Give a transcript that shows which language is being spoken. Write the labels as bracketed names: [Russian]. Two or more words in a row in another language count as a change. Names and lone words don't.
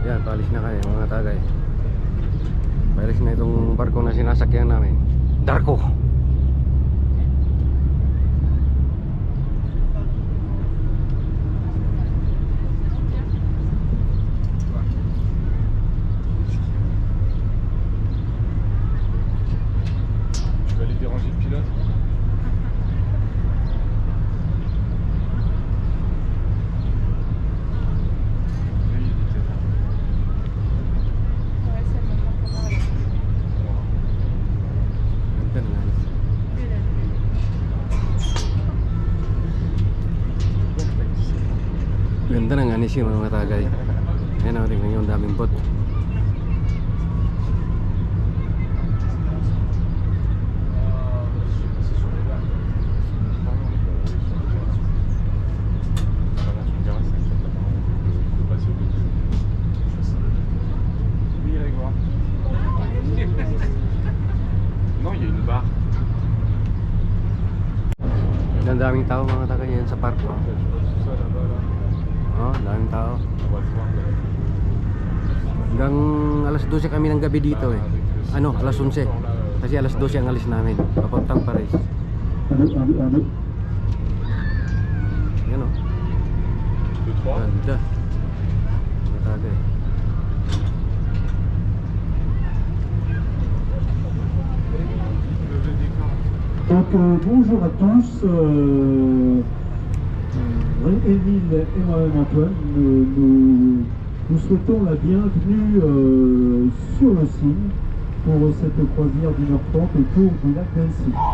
[Filipino] Nakaalis na kayo mga tagay. Pailis na itong barko na sinasakyan namin. Darko. [French] Tu vas aller déranger le pilote? Lui, il était là. Ouais, c'est le moment qu'on va aller. [Filipino] Ganda ng anis. Ganda ng anis yung mga tagay. Ayan o, tingnan nyo ang daming bot. [French] C'est sur les lacs. Pardon, on est pas allé sur les terrasses. Pardon, sur une terrasse, c'est sur ta parole. On peut passer au bout de... Oui, Grégoire. Non, il y a une barre. [Filipino] Ang daming tao mga tagay yan sa park. Oh, [French] Tout ça là-bas, là. [Filipino] oh daming tao. [French] On va le voir. [Filipino] Hanggang alas 12 kami ng gabi dito eh. Ano, alas 11. Kasi alas 12 ang alis namin. Papuntang Paris. Yan o. 2, 3. Ganda. Mga tagay. [French] Le décor. Donc bonjour à tous, Émile et moi-même Antoine, nous souhaitons la bienvenue sur le Cygne pour cette croisière d'1h30 autour du lac d'Annecy.